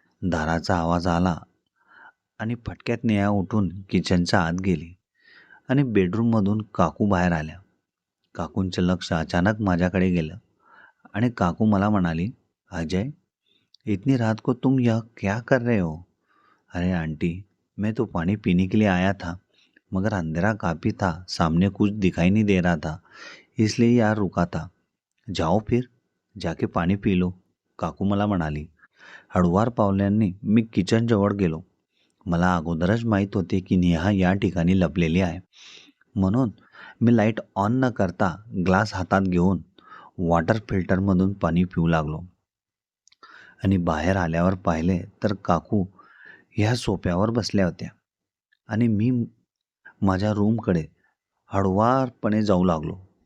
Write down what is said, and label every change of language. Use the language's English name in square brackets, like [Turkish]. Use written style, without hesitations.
[Marathi] दाराचा आवाज आला आणि फटक्यात नेहा उठून किचनच्या आत गेली आणि बेडरूममधून काकू बाहेर आल्या. काकूंचं लक्ष अचानक माझ्याकडे गेलं आणि काकू मला म्हणाली, अजय, [Hindi] इतनी रात को तुम यह क्या कर रहे हो? अरे आंटी, मैं तो पानी पीने के लिए आया था, मगर अंधेरा काफ़ी था, सामने कुछ दिखाई नहीं दे रहा था, इसलिए यार रुका था. जाओ फिर, जाके पाणी पी लो, [Marathi] काकू मला म्हणाली. हळुवार पावलांनी मी किचनजवळ गेलो. मला अगोदरच माहीत होते की नेहा या ठिकाणी लपलेली आहे, म्हणून मी लाईट ऑन न करता ग्लास हातात घेऊन वॉटर फिल्टरमधून पाणी पिऊ लागलो आणि बाहेर आल्यावर पाहिले तर काकू ह्या सोफ्यावर बसल्या होत्या आणि मी माझ्या रूमकडे हळुवारपणे जाऊ लागलो.